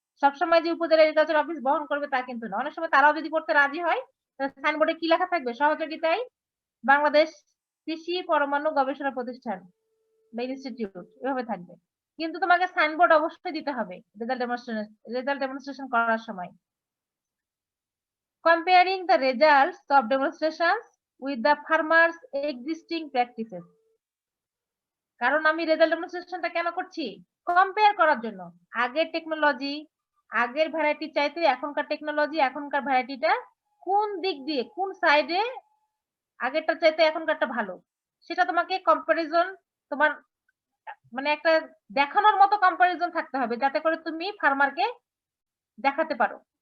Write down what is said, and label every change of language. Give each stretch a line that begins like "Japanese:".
Bangla: সবসময় যে উপজেলা এগ্রিকালচার অফিস বহন করবে তা কিন্তু না, অনেক সময় তারাও যদি করতে রাজি হয় তাহলে সাইনবোর্ডে কি লেখা থাকবে, সহযোগিতায় বাংলাদেশ কৃষি পরমাণু গবেষণা প্রতিষ্ঠান বা ইনস্টিটিউট, এভাবে থাকবে। কিন্তু তোমাকে সাইনবোর্ড অবশ্যই দিতে হবে রেজাল্ট ডেমনস্ট্রেশন করার সময়।
English: Comparing the results of demonstrations with the farmers existing practices,
Bangla: কারণ আমি রেজাল্ট ডেমনস্ট্রেশনটা কেন করছি? কম্পেয়ার করার জন্য। আগের টেকনোলজি, আগের ভ্যারাইটি চাইতে এখনকার টেকনোলজি, এখনকার ভ্যারাইটিটা কোন দিক দিয়ে, কোন সাইডে আগেরটা চাইতে এখনকারটা ভালো, সেটা তোমাকে কম্পারিজন, তোমার মানে একটা দেখানোর মতো কম্পারিজন থাকতে হবে, যাতে করে তুমি ফার্মারকে দেখাতে পারো।